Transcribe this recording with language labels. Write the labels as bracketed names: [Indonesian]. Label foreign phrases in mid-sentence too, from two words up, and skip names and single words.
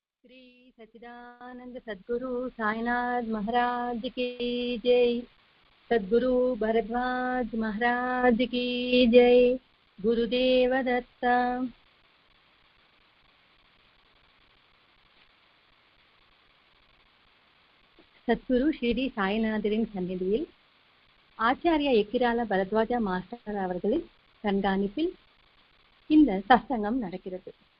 [Hindi] श्री सच्चिदानंद सद्गुरु साईनाथ महाराज की जय। सद्गुरु भरद्वाज महाराज की जय। गुरुदेव दत्ता। [Tamil] சத்குரு ஸ்ரீ சாய்நாதரின் சந்நிதியில் ஆச்சாரியா எக்கிரால பரத்வாஜா மாஸ்டர் அவர்களின் கண்காணிப்பில் இந்த சத்சங்கம் நடக்கிறது.